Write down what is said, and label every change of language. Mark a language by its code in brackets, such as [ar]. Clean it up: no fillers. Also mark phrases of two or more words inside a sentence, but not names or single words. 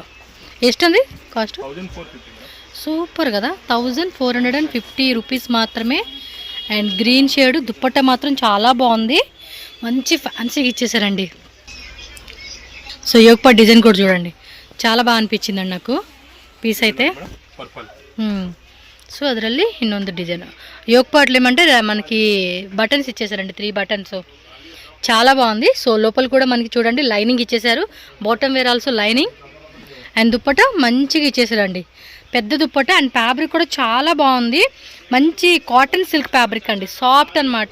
[te] ఎస్తుంది కాస్ట్? సూపర్ కదా, 1450 రూపీస్ మాత్రమే. [en] and green shade [te] దుప్పట్టా మాత్రం చాలా బాగుంది. మంచి ఫ్యాన్సీగా ఇచ్చేసారండి. సో యోగపా డిజైన్ కూడా చూడండి, చాలా బాగా అనిపించిందండి నాకు పీస్ అయితే. సో [kn] ಅದರಲ್ಲಿ ಇನ್ನೊಂದು ಡಿಸೈನ್ ಯೋಗಪಾಟ್ಲು [te] ఏమంటే మనకి బటన్స్ ఇచ్చేసారండి, 3 బటన్స్. చాలా బాగుంది. సో లోపల కూడా మనకి చూడండి లైనింగ్ ఇచ్చేసారు. [en] Bottom wear also lining. [te] అండ్ దుప్పట మంచిగా ఇచ్చేసారండి, పెద్ద దుప్పట. [en] and fabric [te] కూడా చాలా బాగుంది. మంచి [en] cotton silk fabric [te] అండి, సాఫ్ట్ అనమాట.